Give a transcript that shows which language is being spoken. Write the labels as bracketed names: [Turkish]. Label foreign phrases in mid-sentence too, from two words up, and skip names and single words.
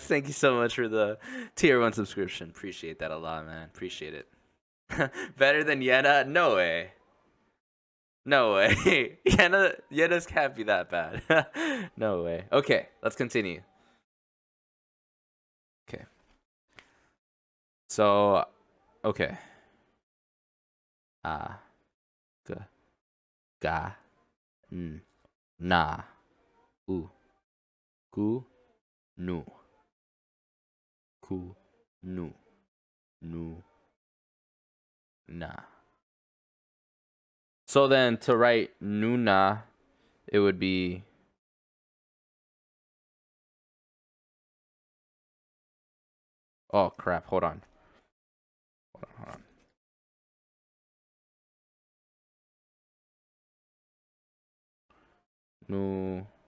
[English] Thank you so much for the tier 1 subscription. Appreciate that a lot, man. Appreciate it. Better than Yena? No way. No way. Yeah, this can't be that bad. No way. Okay, let's continue. Okay. So, okay. Ah, g, ga, n, na, u, gu, nu, ku, nu, nu, na. So then to write nuna, it would be oh crap, hold on. Hold on. Nu.